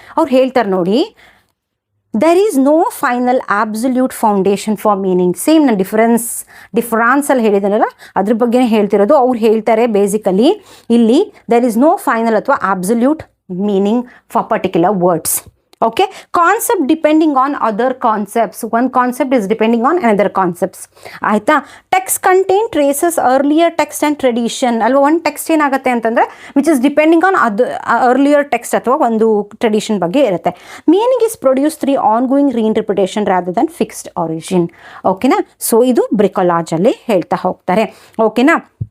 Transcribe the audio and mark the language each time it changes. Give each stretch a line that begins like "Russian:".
Kannada: ಅವ್ರು ಹೇಳ್ತಾರೆ ನೋಡಿ,
English: There is no final absolute foundation for meaning.
Kannada: Same ನಾನು ಡಿಫ್ರಾನ್ಸಲ್ಲಿ ಹೇಳಿದ್ದೀನಲ್ಲ ಅದ್ರ ಬಗ್ಗೆನೇ ಹೇಳ್ತಿರೋದು. ಅವ್ರು ಹೇಳ್ತಾರೆ ಬೇಸಿಕಲಿ ಇಲ್ಲಿ
English: There is no final ಅಥವಾ absolute meaning for particular words. Okay, concept depending on other concepts. One concept is depending on another concepts. ಆಯಿತಾ, text contain traces earlier text and tradition ಅಲ್ವಾ.
Kannada: ಒಂದು ಟೆಕ್ಸ್ಟ್ ಏನಾಗುತ್ತೆ ಅಂತಂದರೆ
English: which is depending on earlier text
Kannada: ಅಥವಾ ಒಂದು tradition ಬಗ್ಗೆ ಇರುತ್ತೆ.
English: Meaning is produce through on going reinterpretation rather than fixed origin. ಓಕೆನಾ.
Kannada: ಸೊ ಇದು ಬ್ರಿಕೊಲಾಜಲ್ಲಿ ಹೇಳ್ತಾ ಹೋಗ್ತಾರೆ. ಓಕೆನಾ.